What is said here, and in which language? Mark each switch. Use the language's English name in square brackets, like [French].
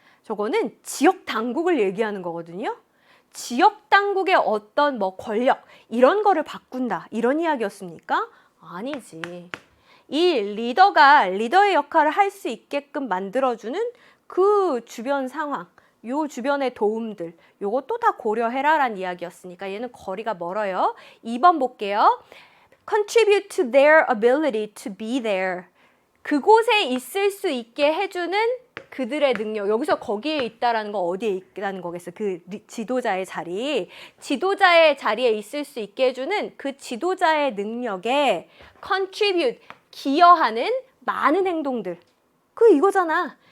[Korean] 저거는 지역 당국을 얘기하는 거거든요. 지역 당국의 어떤 뭐 권력 이런 거를 바꾼다. 이런 이야기였습니까? 아니지. 이 리더가 리더의 역할을 할 수 있게끔 만들어주는 그 주변 상황, 요 주변의 도움들, 요것도 다 고려해라라는 이야기였으니까 얘는 거리가 멀어요. 2번 볼게요. [English] Contribute to their ability to be there. [Korean] 그곳에 있을 수 있게 해주는 그들의 능력. 여기서 거기에 있다라는 건 어디에 있다는 거겠어? 그 지도자의 자리. 지도자의 자리에 있을 수 있게 해주는 그 지도자의 능력에 contribute, 기여하는 많은 행동들. 그 이거잖아.